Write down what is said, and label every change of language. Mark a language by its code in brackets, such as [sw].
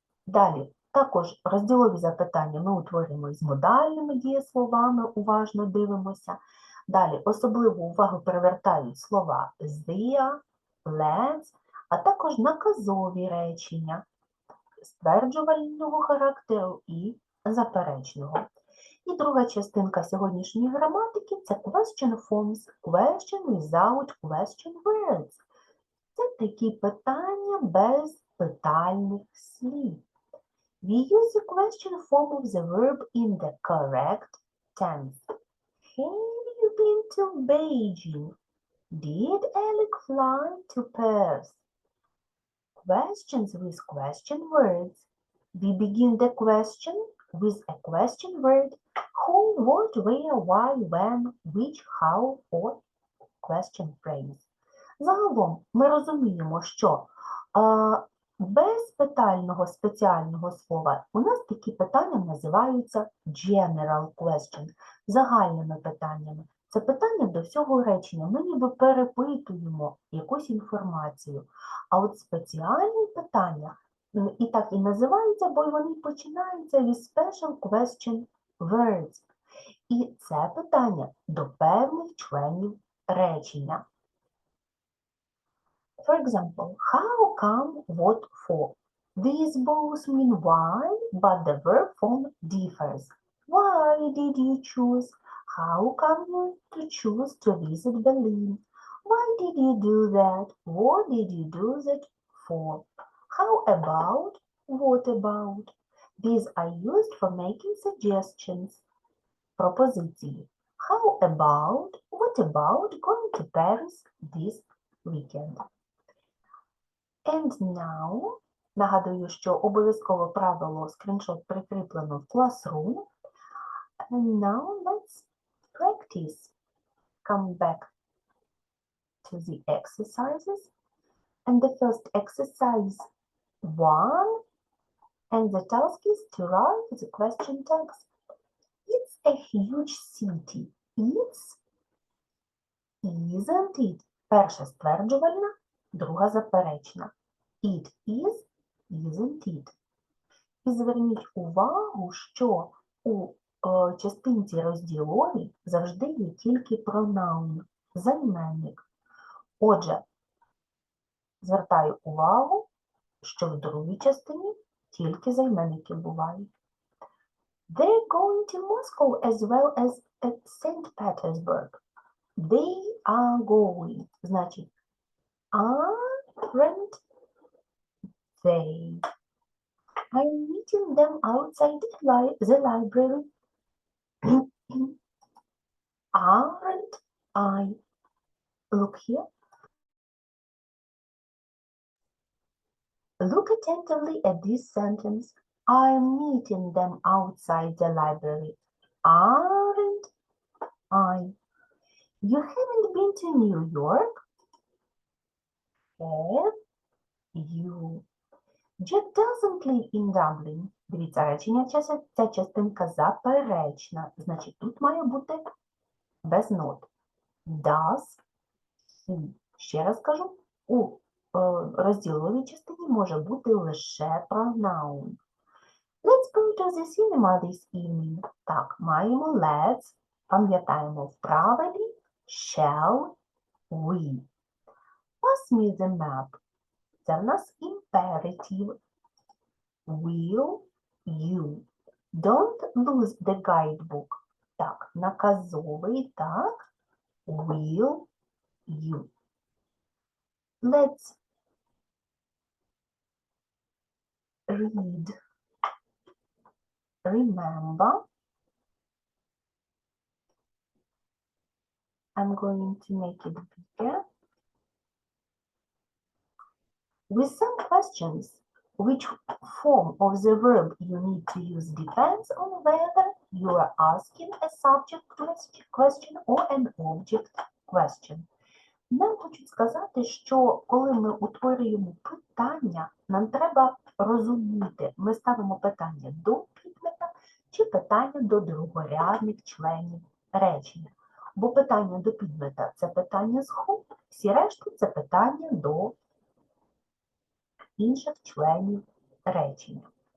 [uk] Далі, також розділові запитання ми утворюємо з модальними дієсловами, уважно дивимося. Далі особливу увагу привертають слова there, let's, а також наказові речення стверджувального характеру і заперечного. І друга частинка сьогоднішньої граматики – це [en] question forms, question without question words. [uk] Це такі питання без питальних слів. [en] We use the question form of the verb in the correct tense. Have you been to Beijing? Did Alec fly to Perth? Questions with question words. We begin the question with a question word. Who, what, where, why, when, which, how, or question phrase. [uk] Загалом ми розуміємо, що без питального спеціального слова у нас такі питання називаються [en] general questions, [uk] загальними питаннями. Це питання до всього речення. Ми ніби перепитуємо якусь інформацію. А от спеціальні питання і так і називаються, бо вони починаються від [en] special question words. [uk] І це питання до певних членів речення. [en] For example, how, come, what, for. These both mean why, but the verb form differs. Why did you choose? How come you to choose to visit Berlin? Why did you do that? What did you do that for? How about? What about? These are used for making suggestions. [uk] Пропозиції. [en] How about? What about going to Paris this weekend? And now, [uk] нагадую, що обов'язково правило скріншот прикріплено в Classroom. [en] And now let's practice. Come back to the exercises. And the first exercise 1. And the task is to write the question text. It's a huge city. It's, isn't it? [uk] Перша стверджувальна, друга заперечна. [en] It is, isn't it. [uk] І зверніть увагу, що у частинці розділовій завжди є тільки pronoun, займенник. Отже, звертаю увагу, що в другій частині тільки займенники бувають. [en] They're going to Moscow as well as at St. Petersburg. They are going. [uk] Значить, [en] aren't they? I'm meeting them outside the library. Aren't I. Look here. Look attentively at this sentence. I'm meeting them outside the library. Aren't I? You haven't been to New York? Have you? Jack doesn't live in Dublin. [uk] Дивіться, речення ця частинка заперечна. Значить, тут має бути без нот. [en] Does he. [uk] Ще раз кажу, у розділовій частині може бути лише pronoun. [en] Let's go to the cinema this evening. [uk] Так, маємо let's, пам'ятаємо в правилі [en] shall we. Pass me the map. [uk] Це в нас [en] imperative. Will you. Don't lose the guidebook. [uk] Так, наказовий, так. [en] Will you. Let's read. Remember. I'm going to make it bigger. With some questions, which form of the verb you need to use depends on whether you are asking a subject question or an object question. [uk] Нам хочуть сказати, що коли ми утворюємо питання, нам треба розуміти, ми ставимо питання до підмета чи питання до другорядних членів речення. Бо питання до підмета – це питання з who, всі решти – це питання до інших членів речення.